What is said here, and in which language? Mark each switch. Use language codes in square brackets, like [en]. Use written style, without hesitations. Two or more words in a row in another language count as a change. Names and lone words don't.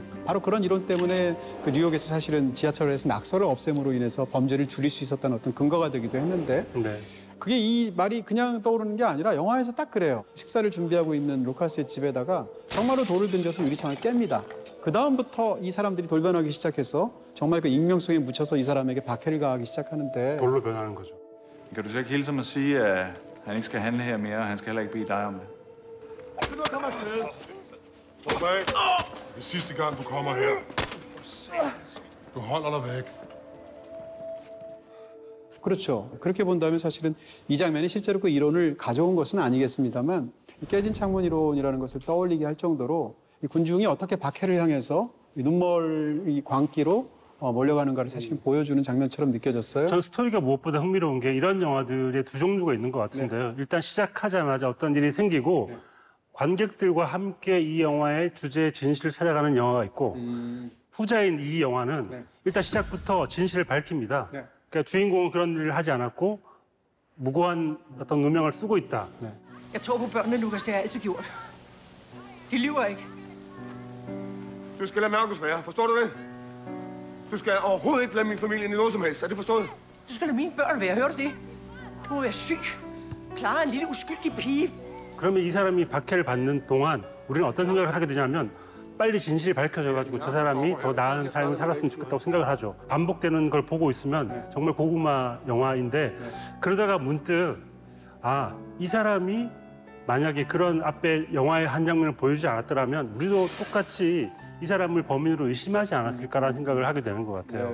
[ko] 바로 그런 이론 때문에 그 뉴욕에서 사실은 지하철에서 낙서를 없앰으로 인해서 범죄를 줄일 수 있었다는 어떤 근거가 되기도 했는데 네. 그게 이 말이 그냥 떠오르는 게 아니라 영화에서 딱 그래요. 식사를 준비하고 있는 루카스의 집에다가 정말로 돌을 던져서 유리창을 깹니다. 그 다음부터 이 사람들이 돌변하기 시작해서 정말 그 익명성에 묻혀서 이 사람에게 박해를 가하기 시작하는데 돌로 변하는 거죠. [da] Kan du så ikke hilse ham og sige, at han ikke skal handle her mere, og han skal heller ikke bede dig om det? Slap af. Det er sidste gang, du kommer her. Du holder dig væk. [ko] 그렇죠. 그렇게 본다면 사실은 이 장면이 실제로 그 이론을 가져온 것은 아니겠습니다만 이 깨진 창문 이론이라는 것을 떠올리게 할 정도로 이 군중이 어떻게 박해를 향해서 이 눈멀 이 광기로 몰려가는가를 사실은 보여주는 장면처럼 느껴졌어요. 전 스토리가 무엇보다 흥미로운 게 이런 영화들의 두 종류가 있는 것 같은데요. 일단 시작하자마자 어떤 일이 생기고 관객들과 함께 이 영화의 주제의 진실을 찾아가는 영화가 있고 후자인 이 영화는 일단 시작부터 진실을 밝힙니다. 그러니까 주인공은 그런 일을 하지 않았고 무고한 어떤 누명을 쓰고 있다. [da] Jeg tror på børnene, Lukas. Det har jeg altid gjort. De lyver ikke. Du skal lade Markus være. Forstår du det? Du skal overhovedet ikke blande min familie ind i noget som helst. Er det forstået? Du skal lade mine børn være. Hører du det? Du må være syg. Clara er en lille uskyldig pige. [ko] 그러면 이 사람이 박해를 받는 동안 우리는 어떤 생각을 하게 되냐면 빨리 진실이 밝혀져가지고 저 사람이 더 나은 삶을 살았으면 좋겠다고 생각을 하죠. 반복되는 걸 보고 있으면 정말 고구마 영화인데 그러다가 문득 이 사람이 만약에 그런 앞에 영화의 한 장면을 보여주지 않았더라면 우리도 똑같이 이 사람을 범인으로 의심하지 않았을까라는 생각을 하게 되는 것 같아요.